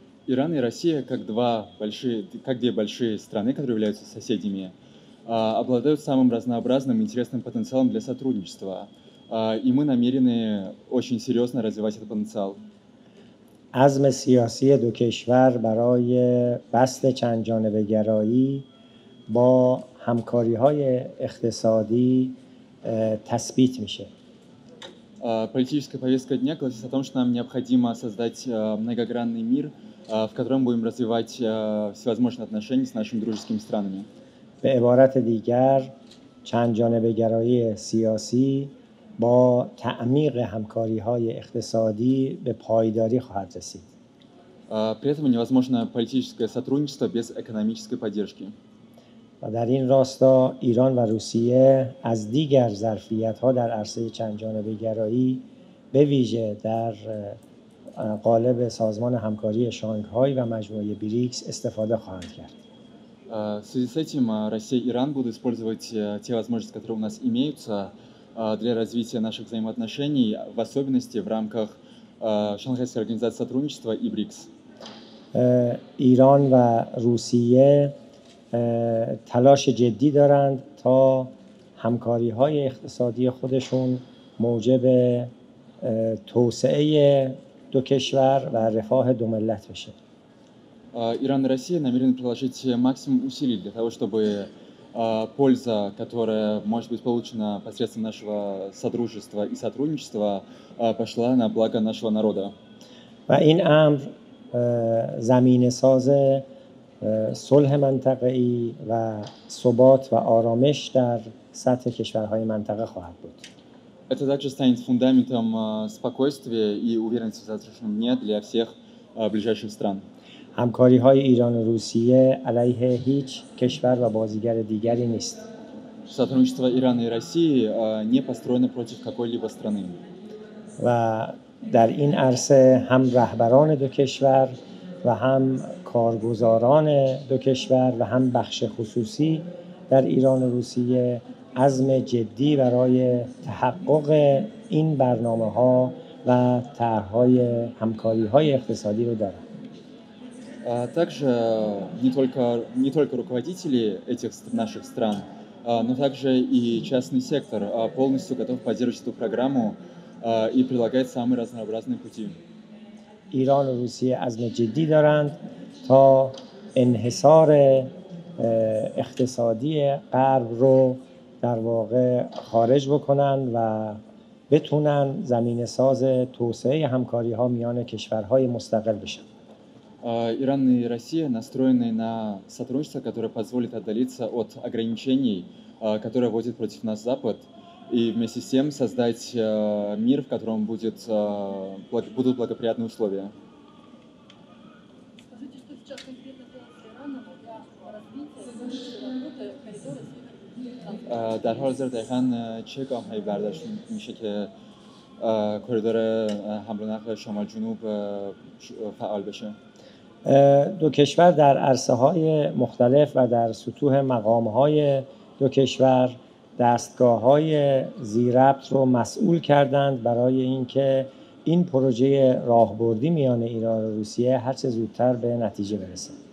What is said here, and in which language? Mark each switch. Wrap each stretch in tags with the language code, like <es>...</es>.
<ru>Иран и Россия, как две большие страны, которые являются соседями, обладают самым разнообразным и интересным потенциалом для сотрудничества. И мы намерены очень серьезно развивать этот потенциал.</ru> <fa>عزم سیاسی دو کشور برای بسط چند جانبه گرایی با همکاری‌های اقتصادی تثبیت میشه.</fa> <ru>Политическая повестка дня гласит о том, что нам необходимо создать многогранный мир, в котором будем развивать всевозможные отношения с нашими дружескими странами.</ru> <fa>به عبارت دیگر، چند جانبه گرایی سیاسی با تعمیق همکاری‌های اقتصادی به پایداری خواهد رسید.</fa> <ru>При этом невозможно политическое сотрудничество без экономической поддержки.</ru> <fa>و در این راستا ایران و روسیه از دیگر ظرفیت‌ها در عرصه چند جانبه گرایی به ویژه در قالب سازمان همکاری شانگهای و مجموعه بریکس استفاده خواهند کرد.</fa> <ru>В связи с этим Россия и Иран будут использовать те возможности, которые у нас имеются, для развития наших взаимоотношений, в особенности в рамках Шанхайской организации сотрудничества и БРИКС.</ru> <fa>ایران و روسیه تلاش جدی دارند تا همکاری‌های اقتصادی خودشون موجب توسعه دو کشور و رفاه دو ملت بشه.</fa> <ru>Иран и Россия намерены приложить максимум усилий для того, чтобы польза, которая может быть получена посредством нашего содружества и сотрудничества, пошла на благо нашего народа.</ru> <fa>و این امر زمینه ساز صلح منطقه‌ای و ثبات و آرامش در سطح کشورهای منطقه خواهد بود.</fa> <ru>Это также станет фундаментом спокойствия и уверенности в завтрашнем дне для всех ближайших стран.</ru> <fa>همکاری‌های ایران و روسیه علیه هیچ کشور و بازیگر دیگری نیست.</fa> <ru>Сотрудничество Ирана и России не построено против какой-либо страны.</ru> <fa>و در این عرصه هم رهبران دو کشور و هم کارگزاران دو کشور و هم بخش خصوصی در ایران و روسیه عزم جدی برای تحقق این برنامه‌ها و طرح‌های همکاری‌های اقتصادی رو دارند.</fa> <ru>Также не только руководители этих наших стран, но также и частный сектор полностью готов поддерживать эту программу и прилагает самые разнообразные пути.</ru> <fa>ایران و روسیه عزم جدی دارند تا انحصار اقتصادی غرب رو در واقع خارج بکنن و بتونن زمینه ساز توسعه همکاری‌ها میان کشورهای مستقل بشن.</fa> <ru>Иран и Россия настроены на сотрудничество, которое позволит отдалиться от ограничений, которые вводит против нас Запад, и вместе с тем создать мир, в котором будут благоприятные условия. Скажите, что сейчас конкретно делать с Ираном для развития работы коридора</ru> <fa>در حال حاضر دقیقاً چه گام‌هایی برداشت میشه که کریدور حمل و نقل شمال جنوب فعال بشه؟ دو کشور در عرصه‌های مختلف و در سطوح مقام‌های دو کشور دستگاه‌های ذی‌ربط رو مسئول کردند برای اینکه این پروژه راهبردی میان ایران و روسیه هر چه زودتر به نتیجه برسه.</fa>